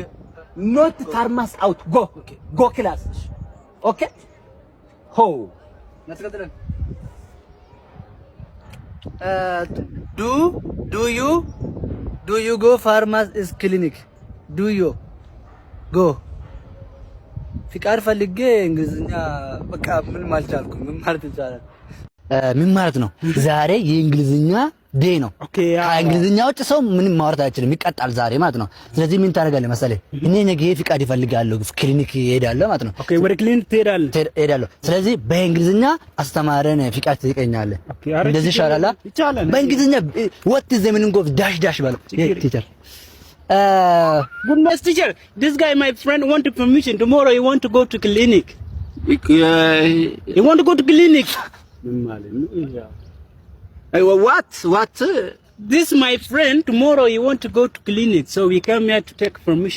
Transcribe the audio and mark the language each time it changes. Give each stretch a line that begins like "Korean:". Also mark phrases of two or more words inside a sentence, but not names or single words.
English: Not pharmacy out. Go. Okay. Go class. Okay? Ho. Let's go then. Do you go pharmacy clinic? Do you go?
Amharic: ፍቃድ ፈልጌ እንግሊዝኛ በቃ ምን አልቻልኩም። ምን ማለት ይቻላል? ምን ማለት ነው? ዛሬ የእንግሊዝኛ ዴይ ነው። ከእንግሊዝኛ ውጭ ሰው ምንም ማውራት አይችልም፣ ይቀጣል ዛሬ ማለት ነው። ስለዚህ ምን ታደርጋለህ መሰለህ? እኔ ነገ ፍቃድ ይፈልጋለሁ ክሊኒክ እሄዳለሁ ማለት ነው። ኦኬ፣ ወደ ክሊኒክ ትሄዳለህ። ስለዚህ በእንግሊዝኛ አስተማረን ፍቃድ ትጠይቀኛለህ። እንደዚህ ይሻላል። በእንግሊዝኛ
English: what is the meaning of dash
Amharic: በለው ቲቸር።
English: Goodness teacher, this guy my friend want permission tomorrow he want to go to clinic. He want to go to clinic. What? This my friend tomorrow he want to go to clinic, so we come here to take permission.